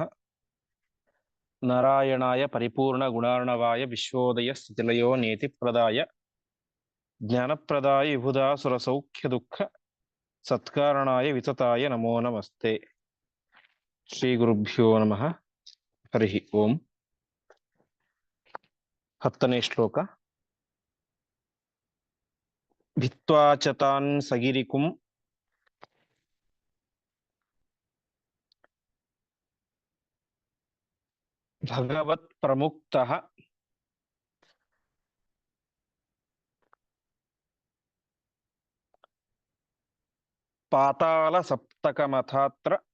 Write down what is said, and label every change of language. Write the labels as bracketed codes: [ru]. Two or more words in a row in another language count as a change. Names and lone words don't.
[sa] नारायणाय परिपूर्णगुणार्णवाय विश्वोदयस्थितिलयो नेतिप्रदाय ज्ञानप्रदाय विबुधासुरसौख्यदुःख सत्कारणाय वितताय नमो नमस्ते। श्रीगुरुभ्यो नमः। हरिः ओम्। [kn] 10ನೇ ಶ್ಲೋಕ. [sa] ಭಿತ್ವಾ ಚ ತಾನ್ ಸಗಿರಿಕುಂ ಭಗವತ್ ಪ್ರಮುಕ್ತಃ ಪಾತಾಳ ಸಪ್ತಕಮಥಾತ್ರ